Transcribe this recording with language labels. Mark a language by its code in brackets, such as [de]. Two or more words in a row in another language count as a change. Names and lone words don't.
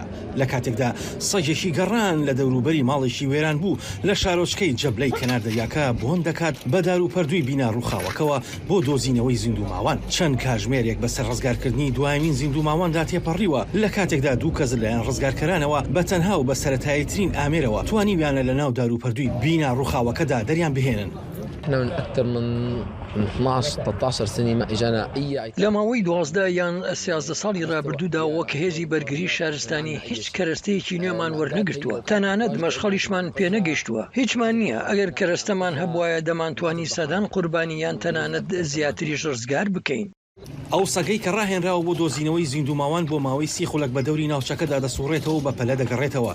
[ckb] لە کاتێکدا سەگێکی گەڕان لە دەوروبەری ماڵێکی وێران بوو لە شارۆچکەی جەبلەی کەنار دەریاکە بۆن دەکات بە دار و پەردووی بینا ڕووخاوەکەوە بۆ دۆزینەوەی زیندوماوان چەند کاژمێرێک بەسەر ڕزگارکردنی دوایمین زیندوماواندا تێپەڕیوە لە کاتێکدا دوو کەس لەلایەن ڕزگارکەرانەوە بە تەنها و بە سەرەتاییترین ئامێرەوە توانیویانە لە ناو دار و پەردووی بینا ڕووخاوەکەدا دەریان بهێنن. [ar] احنا من اكثر من 12 13 سنه ما اجانا اي [ckb] لەماوەی 12 یان 13 ساڵی ڕابردوودا وەک هێزی بەرگری شارستانی هیچ کەرەستەیەکی نوێمان وەرنەگرتووە، تەنانەت مەشخەڵیشمان پێنەگەیشتووە. هیچمان نییە. ئەگەر کەرەستەمان هەبوایە دەمانتوانی سەدان قوربانیان تەنانەت زیاتریش ڕزگار بکەین. ئەو سەگەی کە ڕاهێنراوە بۆ دۆزینەوەی زیندوماوان بۆ ماوەی 30 خولەک بە دەوری ناوچەکەدا دەسوڕێتەوە بە پەلە دەگەڕێتەوە.